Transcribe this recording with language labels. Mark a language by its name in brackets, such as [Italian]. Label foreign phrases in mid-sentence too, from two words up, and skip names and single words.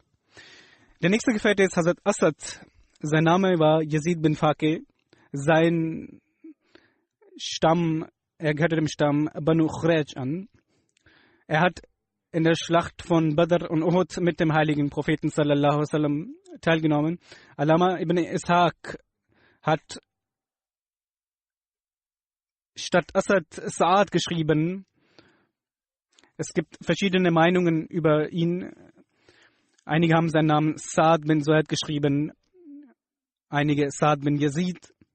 [German] Der nächste Gefährte ist Hazrat Asad. Sein Name war Yazid bin Faqih. Sein Stamm, er gehörte dem Stamm Banu Khuraj an. Er hat in der Schlacht von Badr und Uhud mit dem heiligen Propheten [Arabic] صلى الله عليه وسلم [German] teilgenommen. Alama ibn Ishaq hat statt Asad Sa'ad geschrieben. Es gibt verschiedene Meinungen über ihn. Einige haben seinen Namen Sa'ad bin Suhaid geschrieben, einige Sa'ad bin Yazid.